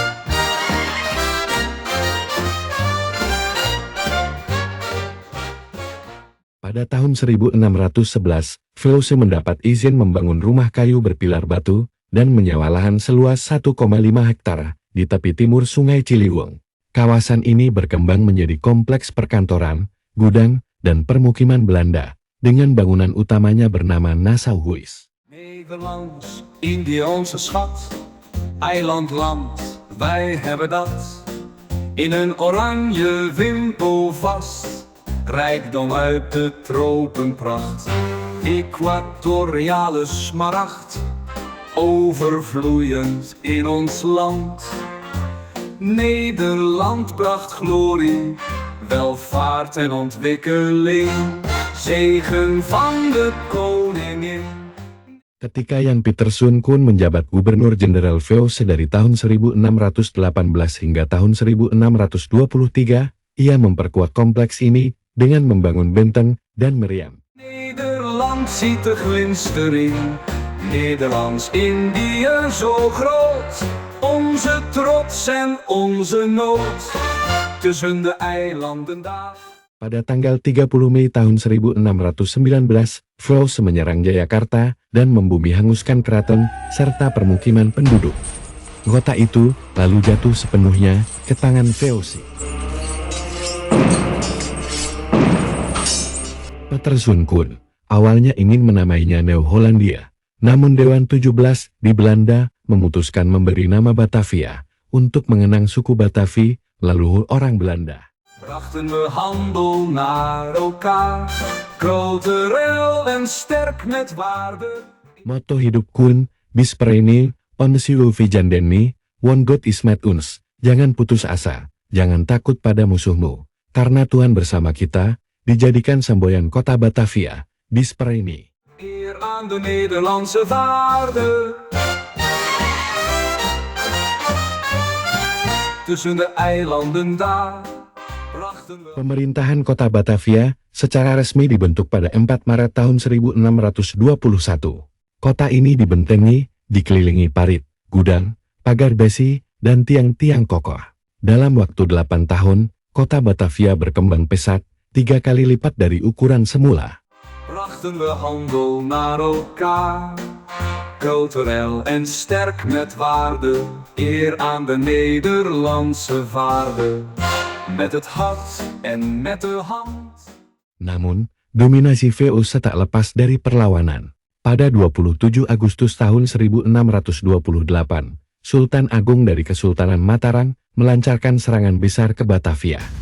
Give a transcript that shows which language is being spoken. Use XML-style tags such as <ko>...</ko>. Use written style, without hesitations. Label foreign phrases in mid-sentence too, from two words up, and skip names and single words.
<id>Pada tahun 1611, VOC mendapat izin membangun rumah kayu berpilar batu dan menyewa lahan seluas 1,5 hektar di tepi timur Sungai Ciliwung. Kawasan ini berkembang menjadi kompleks perkantoran, gudang, dan permukiman Belanda, dengan bangunan utamanya bernama Nassauhuis.</id> <nl>Nederlands, Indië onze schat, eilandland, wij hebben dat. In een oranje wimpel vast, rijkdom uit de tropenpracht. Equatoriale smaragd, overvloeiend in ons land. Nederland bracht glorie, welvaart en ontwikkeling, zegen van de koningin.</nl> <id>Ketika Jan Pieterszoon Koen menjabat Gubernur-Jenderal VOC dari tahun 1618 hingga tahun 1623, ia memperkuat kompleks ini dengan membangun benteng dan meriam.</id> <nl>Nederland ziet de glinstering, Nederlands-Indië zo groot. Onze trots en onze nood, tussen de eilanden daar.</nl> <id>Pada tanggal 30 Mei tahun 1619, VOC menyerang Jayakarta dan membumi hanguskan keraton serta permukiman penduduk. Kota itu lalu jatuh sepenuhnya ke tangan VOC. Pieterszoon Koen awalnya ingin menamainya New-Hollandia, namun Dewan 17 di Belanda memutuskan memberi nama Batavia untuk mengenang suku Batavi, leluhur orang Belanda.</id> <nl>Brachten we handel naar elkaar, cultureel en sterk met waarde.</nl> <id>Motto hidup Koen,</id> <nl>Bispereni, Onsiu Vijandeni, One God is met ons.</nl> <id>Jangan putus asa, jangan takut pada musuhmu, karena Tuhan bersama kita, dijadikan semboyan kota Batavia, Bispereni.</id> <nl>Eer aan de Nederlandse waarde. Tussen de eilanden daar.</nl> <id>Pemerintahan kota Batavia secara resmi dibentuk pada 4 Maret tahun 1621. Kota ini dibentengi, dikelilingi parit, gudang, pagar besi, dan tiang-tiang kokoh. Dalam waktu 8 tahun, kota Batavia berkembang pesat, 3 kali lipat dari ukuran semula.</id> <nl>Brachten we handel naar elkaar, cultureel en sterk met waarde, eer aan de Nederlandse waarde, met het hart en met de hand.</nl> <id>Namun, dominasi VOC tak lepas dari perlawanan. Pada 27 Agustus tahun 1628, Sultan Agung dari Kesultanan Mataram melancarkan serangan besar ke Batavia.</id>